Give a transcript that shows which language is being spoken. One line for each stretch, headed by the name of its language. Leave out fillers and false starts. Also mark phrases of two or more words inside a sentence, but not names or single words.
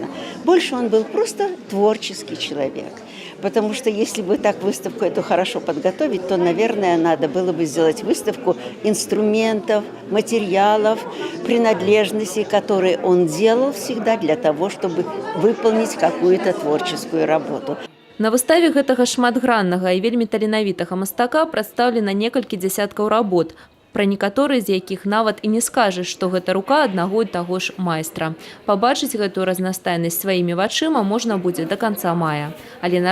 Russian: Больше он был просто творческий человек. Потому что если бы так выставку эту хорошо подготовить, то, наверное, надо было бы сделать выставку инструментов, материалов, принадлежностей, которые он делал всегда для того, чтобы выполнить какую-то творческую работу.
Belarusian: На выставе гэтага шматграннага і вельмі таленавітага мастака прадстаўлена некалькі дзясяткаў работ, пра некаторыя з якіх нават і не скажаш, што гэта рука аднаго і таго ж майстра. Пабачыць гэтую разнастайнасць сваімі вачыма можна будзе да канца мая.